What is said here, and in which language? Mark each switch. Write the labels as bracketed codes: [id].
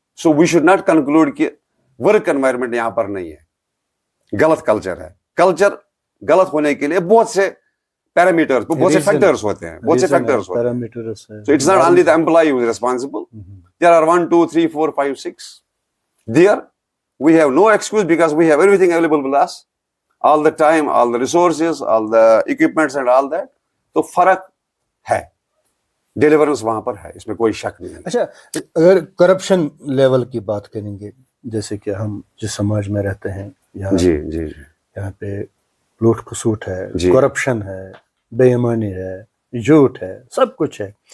[en] so we should not conclude [hi] कि work environment यहाँ पर नहीं है. गलत कल्चर है. कल्चर गलत होने के लिए बहुत से पैरामीटर्स, बहुत से फैक्टर्स होते हैं, बहुत से फैक्टर्स होते हैं. [en] So it's not only the employee who is responsible. There are 1 2 3 4 5 6 there. We have no excuse because we have everything available with us, all the time, all the resources, all the equipments and all that. [hi] तो फर्क है, deliverance वहां पर है, इसमें कोई शक नहीं है. अच्छा, अगर करप्शन लेवल की बात करेंगे, जैसे कि हम जिस समाज में रहते हैं, यहाँ जी जी जी, यहाँ पे लूट खसूट है, करप्शन है, बेईमानी है, झूठ है, सब कुछ है.